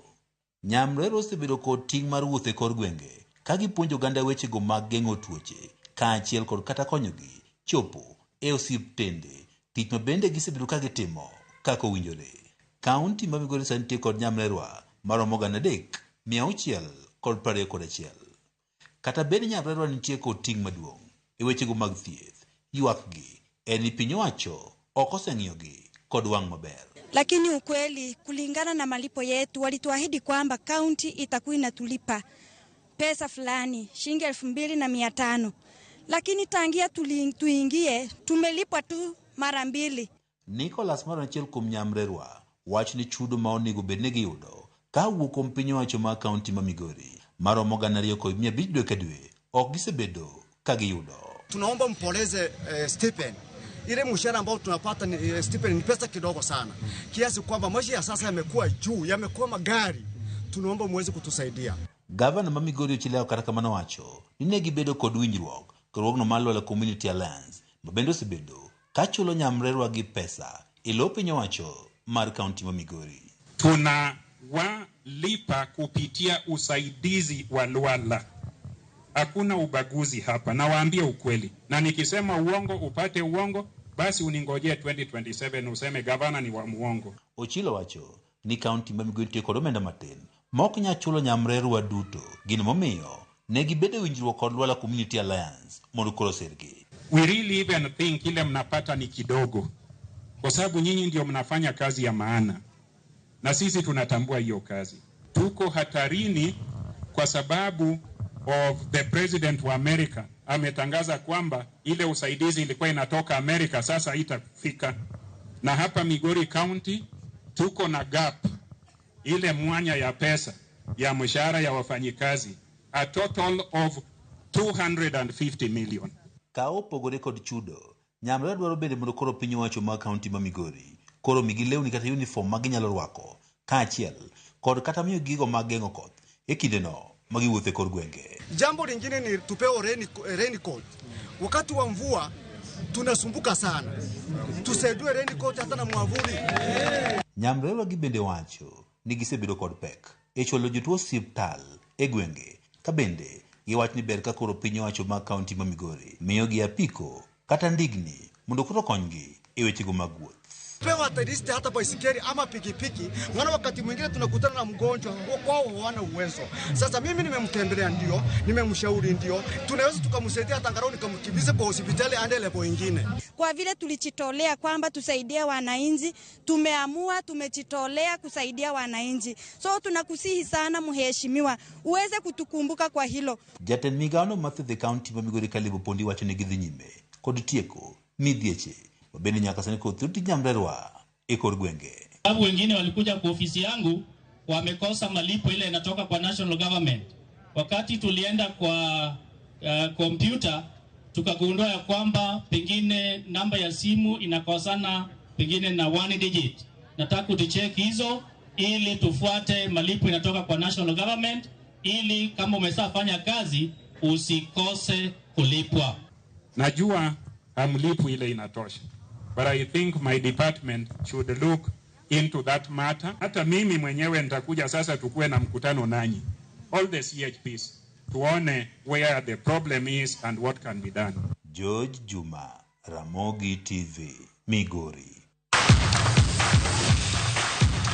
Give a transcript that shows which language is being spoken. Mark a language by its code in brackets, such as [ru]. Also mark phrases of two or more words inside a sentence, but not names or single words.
[luo] Nyamrerwa osebedo kod ting' mar wuotho e kor gwenge ka gipuonjo oganda wechego mag geng'o tuoche kaachiel kod kata konyogi chopo e osiptende, tich ma bende gisebedo ka gitimo kaka owinjore. Kaunti ma Migori sani nitie kod Nyamrerwa maromo 3,621. Kata bende Nyamrerwa nitie kod ting' maduong' e wechego mag thieth, ywakgi en ni piny owacho ok oseng'iyogi kod wang' maber. [sw] Lakini ukweli kulingana na malipo yetu walituahidi kwamba kaunti itakuwa inatulipa pesa fulani shilingi 2,500, lakini tangia tuingie tumelipwa tu mara 2. [luo] Nicholas Maro achiel kuom Nyamrerwa wach ni chudo ma onego bed ni giyudo ka wuok kuom piny owacho ma kaunti ma Migori maromo 2,500 dwe ka dwe ok gisebedo ka giyudo. [sw] Tunaomba mpoleze stipend. Ile mshahara ambao tunapata ni stipend ni pesa kidogo sana. Kiasi kwamba maisha ya sasa yamekuwa juu, yamekuwa magari. Tunaomba muweze kutusaidia. [luo] Gavana ma Migori Ochileo kata kamano wacho ni ne gibedo kod winjruok riwruogno mar Luala Community Alliance ma bende osebedo ka chulo Nyamrerwa gi pesa e lo piny owacho mar kaunti ma Migori. [sw] Tunawalipa kupitia usaidizi wa Luala. Hakuna ubaguzi hapa, nawaambia ukweli. Na nikisema uongo upate uongo, basi uningojea 2027 useme gavana ni wa muongo. [luo] Ochilo wacho ni kaunti ma Migori nitie kod omenda matin mok nya chulo Nyamrerwa duto, gino momiyo ne gibedo winjruok kod Luala Community Alliance mondo koro sergi. [en] We really even think [sw] ile mnapata ni kidogo, kwa sababu nyinyi ndio mnafanya kazi ya maana, na sisi tunatambua hiyo kazi. Tuko hatarini kwa sababu [en] of the president [sw] wa America ametangaza kwamba ile usaidizi ilikuwa inatoka America sasa itafika, na hapa Migori County tuko na gap, ile mwanya ya pesa ya mshahara ya wafanyikazi, [en] a total of 250 million. [luo] Kao pogore kod chudo, Nyamrerwa dwaro bende mondo koro piny owacho ma kaunti ma Migori koro migi lewni kata uniform ma ginyalo rwako kaachiel kod kata miyo gigo mag geng'o koth e kindeno magiwuothe kor gwenge. [sw] Jambo lingine ni tupewe raincoat. Wakati wa mvua tunasumbuka sana. Tusaidue raincoat hata na mwavuli. [luo] Nyamrerwa gi bende wacho ni gisebedo kod pek e chulo jotuo osiptal e gwenge, ka bende giwach ni ber ka koro piny owacho ma kaunti ma Migori miyo gi apiko kata ndigni mondo koro konygi e wechego mag wuoth. [sw] Pewa ataristi hata baisikeli ama pikipiki, maana wakati mwingine tunakutana na mgonjwa kwao hawana uwezo. Sasa mimi nimemtembelea ndio, nimemshauri ndio, tunaweza tukamsaidia hata angalau nikamkimbize kwa hospitali aende level nyingine. Kwa vile tulijitolea kwamba tusaidie wananchi, tumejitolea kusaidia wananchi. So tunakusihi sana mheshimiwa, uweze kutukumbuka kwa hilo. [luo] Jatend migao matho [en] the county [luo] ma Migori Kalibu Pondi wacho ni gidhi nyime kod tieko midhieche wabeni nyaka sani kwa thuti Nyamrerwa e kor gwenge. [sw] Sababu wengine walikuja kwa ofisi yangu wamekosa malipo ile inatoka kwa [en] national government. [sw] Wakati tulienda kwa kompyuta tukagundua ya kwamba pengine namba ya simu inakosana pengine na 1 digit. Nataka tucheck hizo ili tufuate malipo inatoka kwa [en] national government, [sw] ili kama umesafanya kazi usikose kulipwa. Najua hamlipu ile inatosha, [en] but I think my department should look into that matter. [sw] Hata mimi mwenyewe nitakuja sasa tukue na mkutano nanyi, [en] all the CHPs, tuone where the problem is and what can be done. George Juma, Ramogi TV, Migori.